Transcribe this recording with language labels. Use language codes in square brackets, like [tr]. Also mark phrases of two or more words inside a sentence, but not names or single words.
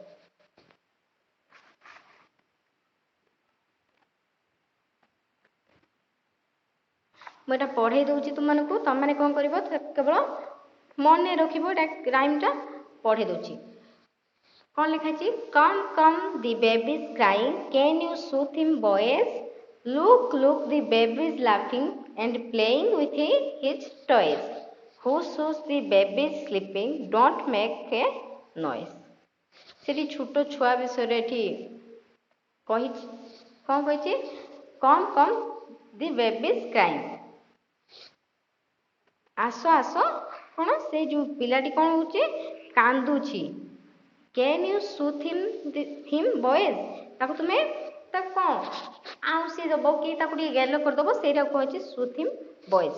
[or] ମୁଁ ଏଟା ପଢ଼େଇ ଦଉଛି ତୁମମାନଙ୍କୁ, ତମମାନେ କଣ କରିବ କେବଳ ମନେ ରଖିବ। ଏଟା ରାଇମଟା ପଢ଼େଇ ଦଉଛି। କଣ ଲେଖା ହେଇଛି, [en] come the baby is crying, can you soothe him boys, look the baby is laughing and playing with his toys, hush the baby is sleeping, don't make a noise। [or] ସେଠି ଛୋଟ ଛୁଆ ବିଷୟରେ ଏଠି କହିଛି, କଣ କହିଛି, [en] come the baby is crying, [or] ଆସ କଣ ସେ ଯୋଉ ପିଲାଟି କଣ ହଉଛି କାନ୍ଦୁଛି। [en] can you soothe him boys, [or] ତାକୁ ତୁମେ ତାକୁ କଣ ଆଉଁସି ଦବ କି ତାକୁ ଟିକେ ଗେଲ କରିଦବ, ସେଇଟାକୁ କହିଛି [en] soothe him boys.